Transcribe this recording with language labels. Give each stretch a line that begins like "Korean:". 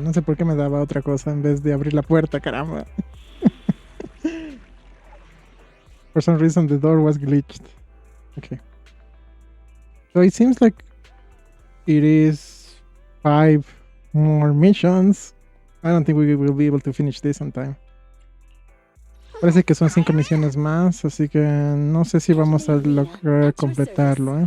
Spanish: No sé por qué me daba otra cosa en vez de abrir la puerta, caramba.
English: For some reason the door was glitched. Okay. So it seems like it is 5 more missions. I don't think we will be able to finish this on time.
Spanish: Parece que son 5 misiones más, así que no sé si vamos a lograr completarlo, ¿eh?